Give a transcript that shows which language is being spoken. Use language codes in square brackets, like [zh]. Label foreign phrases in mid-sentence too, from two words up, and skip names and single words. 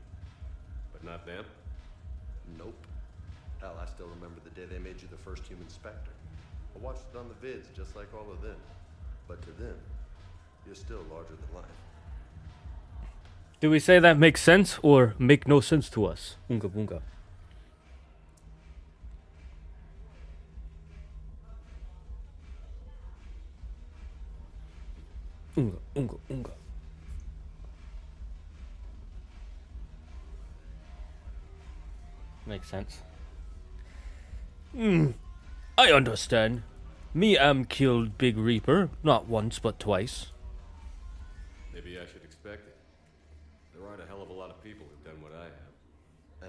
[en] But not them? Nope. Hell, I still remember the day they made you the first human Spectre. I watched it on the vids, just like all of them. But to them, you're still larger than life. Do we say that makes sense or make no sense to us? Unga bunga. Unga, unga, unga. Makes sense. I understand. Me am killed Big Reaper, not once but twice. Maybe I should expect it. There aren't a hell of a lot of people who've done what I have.